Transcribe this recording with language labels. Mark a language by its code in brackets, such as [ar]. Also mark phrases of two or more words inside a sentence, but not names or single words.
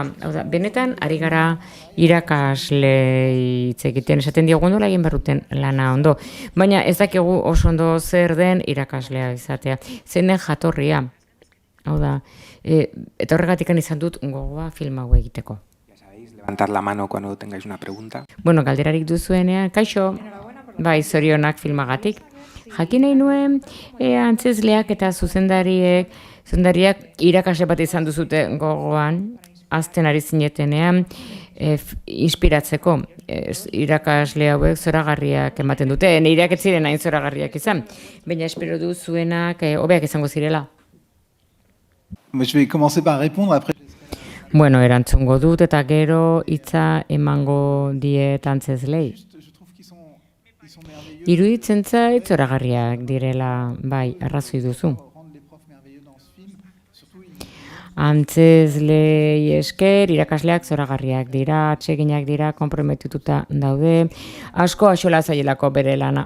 [eu] Hau da, benetan ari gara irakasle hitz egiten, esaten diogu nola egin barruten lana ondo. Baina ez dakigu oso ondo zer den irakaslea izatea. Zein den jatorria. Hau da, eta horregatik izan dut gogoa film hau egiteko. [es] Levantar la mano cuando tengáis una pregunta. [eu] Bueno, galderarik duzuenean, kaixo, bai, zorionak filmagatik. Jakin nahi nuen, antzezleak eta zuzendariak irakasle bat izan duzute gogoan, azten ari zinetenean, inspiratzeko. Irakasle hauek zoragarriak ematen dute, nireak ez ziren hain zoragarriak izan, baina espero duzuenak hobeak izango zirela. [fr] Je vais commencer par répondre après. [eu] Bueno, erantzungo dut eta gero hitza emango diet antzezlei. Iruditzen zait zoragarriak direla, bai, arrazoi duzu. Antzezlei esker, irakasleak zoragarriak dira, atseginak dira, konprometituta daude, asko axola zailelako bere lana.